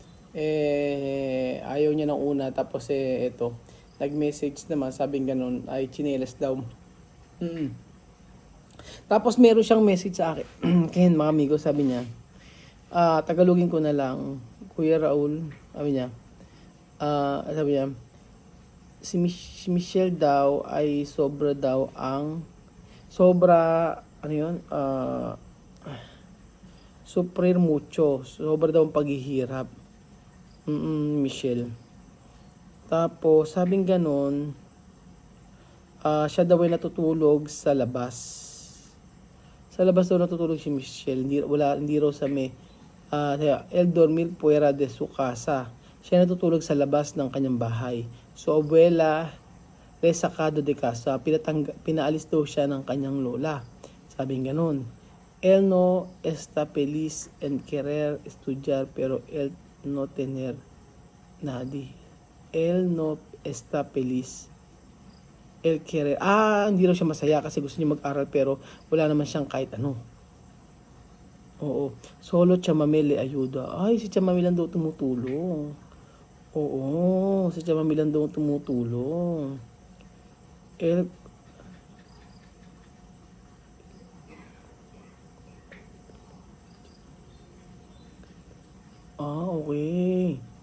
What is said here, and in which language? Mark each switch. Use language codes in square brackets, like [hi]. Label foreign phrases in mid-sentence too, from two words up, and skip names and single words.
[tl] Ayaw niya nung una, tapos eto, nag-message naman, sabing ganun, ay tsinelas daw. Tapos meron siyang message sa akin. Kaya mga amigo, sabi niya, Tagalogin ko na lang, Kuya Raul, sabi niya, si Michelle daw ay [es] sufrir mucho, [tl] sobra daw ang paghihirap. Michelle. Tapos, sabing ganon, siya daw ay natutulog sa labas. Sa labas daw natutulog si Michelle, hindi raw sa [es] el dormir fuera de su casa. [tl] Siya natutulog sa labas ng kanyang bahay. So, [es] abuela, resacado de casa, [tl] pinaalis daw siya ng kanyang lola. Sabing ganun. [es] Él no está feliz en querer estudiar, pero él no tener nadie. Él no está feliz. Él quiere, [tl] hindi raw siya masaya kasi gusto niya mag-aral pero wala naman siyang kahit ano. [es] Oo. Solo chamamele ayuda. [tl] Ay, si chamamele lang daw tumutulong. Oo, si chamamele lang daw tumutulong. Eh, okay.